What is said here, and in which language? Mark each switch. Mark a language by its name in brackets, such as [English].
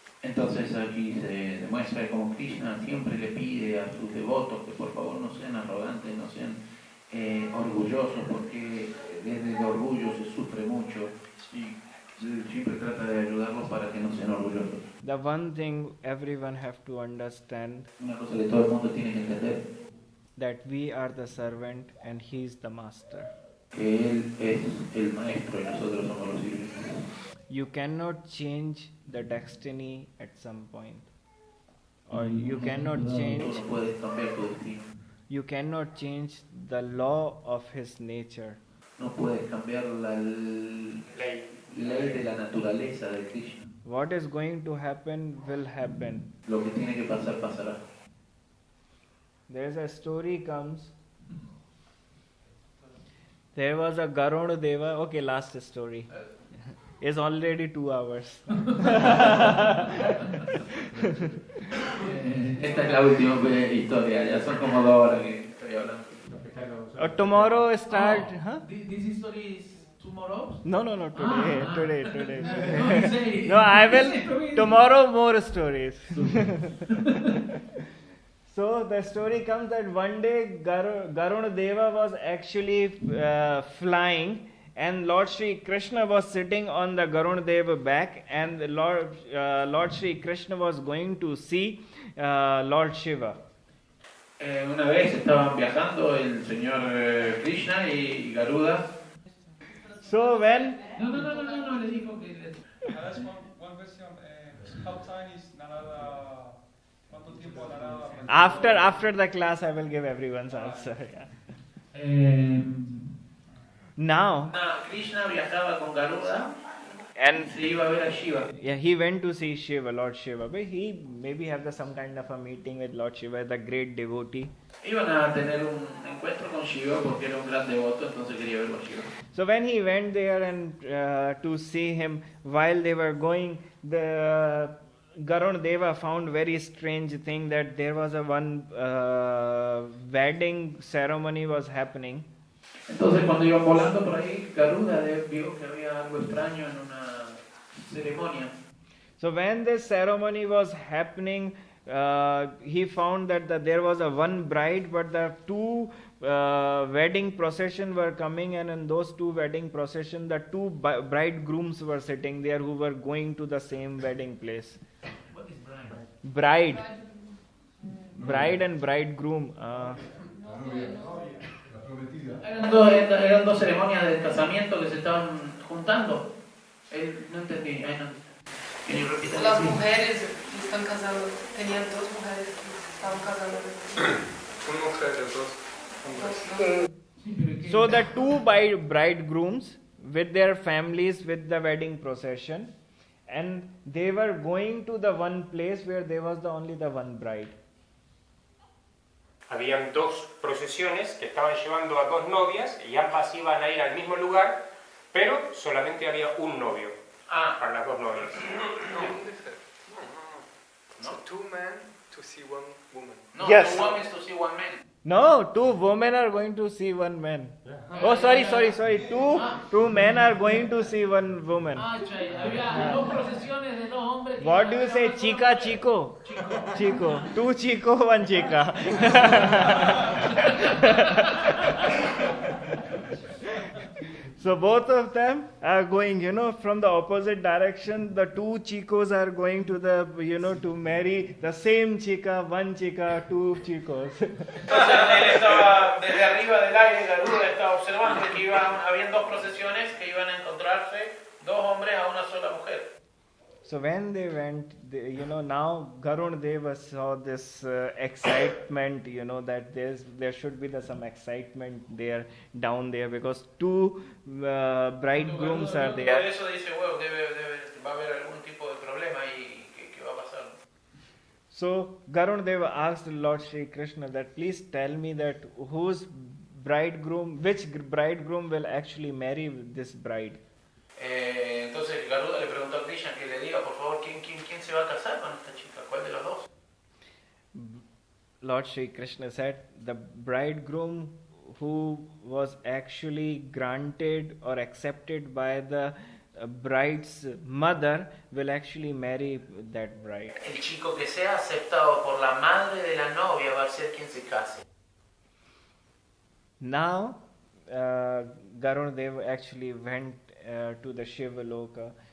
[Spanish] Entonces aquí se demuestra como Krishna siempre le pide a sus devotos que por favor no sean arrogantes, no sean orgullosos, porque desde el orgullo se sufre mucho y siempre trata de ayudarlos para que no sean orgullosos. [English] The one thing everyone have to understand, [Spanish] una cosa que todo el mundo tiene que entender, [English] that we are the servant and he is the master. [Spanish] Que él es el maestro y nosotros somos los sirvientes. [English] You cannot change the destiny at some point, or you cannot change. [Spanish] No puedes cambiar tu destino. [English] You cannot change the law of his nature. [Spanish] No puedes cambiar la ley de la naturaleza de Krishna. [English] What is going to happen will happen. [Spanish] Lo que tiene que pasar pasará. [English] There is a story comes. There was a Garuna Deva. Okay, last story. It's already 2 hours. [Spanish] Esta es la última historia. Ya son como 2 horas que estoy hablando. [English] Tomorrow start. Huh? This story is tomorrow? No. Today. No, I will. Tomorrow more stories. So the story comes that one day Garuna Deva was actually flying, and Lord Shri Krishna was sitting on the Garuna Deva back, and Lord Shri Krishna was going to see Lord Shiva. [Spanish] Una vez estaban viajando el Señor Krishna y Garuda. [English] So when [Spanish] No, le dijo que [English] That's one question. How tiny is Narada? [Spanish] ¿Cuánto tiempo Narada? [English] After the class, I will give everyone's answer. Yeah. Now, [Spanish] Krishna viajaba con Garuda [English] and [Spanish] se iba a ver a Shiva. [English] Yeah, he went to see Shiva, Lord Shiva. But he maybe have some kind of a meeting with Lord Shiva, the great devotee. [Spanish] Iban a tener un encuentro con Shiva porque era un gran devoto, entonces quería verlo a Shiva. [English] So when he went there and to see him, while they were going, the Garuna Deva found very strange thing that there was one wedding ceremony was happening. [Spanish] Entonces cuando iban volando por ahí, Garuda vio que había algo extraño en una ceremonia. [English] So when this ceremony was happening, he found that there was one bride, but the 2 wedding procession were coming, and in those 2 wedding procession, the 2 bridegrooms were sitting there who were going to the same wedding place. What is bride? Bride and bridegroom. [Spanish] Eran dos ceremonias de casamiento que se estaban juntando. No entendí. Las mujeres están casando, tenían 2 mujeres que estaban casando. Una mujer, 2 hombres. [English] So the 2 bridegrooms with their families with the wedding procession, and they were going to the one place where there was only the one bride. [Spanish] Habían 2 procesiones que estaban llevando a 2 novias y ambas iban a ir al mismo lugar, pero solamente había un novio para las 2 novias. [English] So 2 men to see 1 woman. No, Yes. 2 women to see 1 man. No, 2 women are going to see 1 man. Oh, sorry. 2 men are going to see 1 woman. [Spanish] Había 2 procesiones de 2 hombres. [English] What do you say, [Spanish] chica, chico? Chico. 2 chico, 1 chica. [English] So both of them are going, from the opposite direction. The two [Spanish] chicos [English] are going to the, to marry the same [Spanish] chica, [English] one chica, two chicos. [Spanish] Entonces él estaba desde arriba del aire, Garuda estaba observando que habían dos procesiones que iban a encontrarse dos hombres a una sola mujer. [English] So when they went, now Garun Deva saw this excitement, that there should be some excitement there, down there, because two bridegrooms are [Spanish] Por [English] there. [Spanish] eso dice, bueno, va a haber algún tipo de problema y ¿qué va a pasar? [English] So Garun Deva asked Lord Sri Krishna that please tell me that which bridegroom will actually marry this bride. [Spanish] Entonces Garuda le preguntó a Krishna que le diga, por favor, ¿quién se va a casar con esta chica? ¿Cuál de los dos? [English] Lord Sri Krishna said, the bridegroom who was actually granted or accepted by the bride's mother will actually marry that bride. [Spanish] El chico que sea aceptado por la madre de la novia va a ser quien se case. [English] Now, Garun Deva actually went to the Shiva Loka.